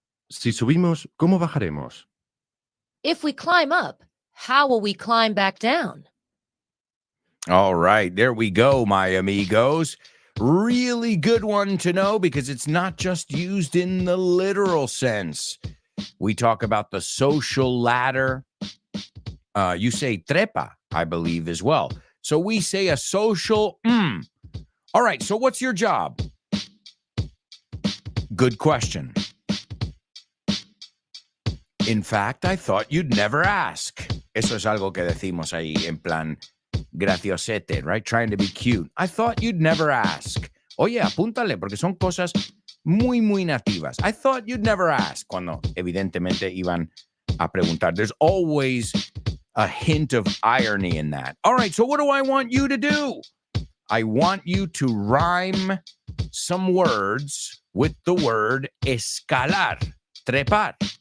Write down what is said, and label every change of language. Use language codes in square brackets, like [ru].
[es] Si subimos, ¿cómo bajaremos? [en] If we climb up, how will we climb back down? All right, there we go, my amigos. Really good one to know because it's not just used in the literal sense. We talk about the social ladder. You say trepa, I believe, as well. So we say a social All right, so what's your job? Good question. In fact, I thought you'd never ask. [es] Eso es algo que decimos ahí en plan graciosete, [en] right? Trying to be cute. I thought you'd never ask. [es] Oye, apúntale, porque son cosas muy, muy nativas. [en] I thought you'd never ask. [es] Cuando evidentemente iban a preguntar. [en] There's always a hint of irony in that. All right, so what do I want you to do? I want you to rhyme some words with the word escalar, trepar.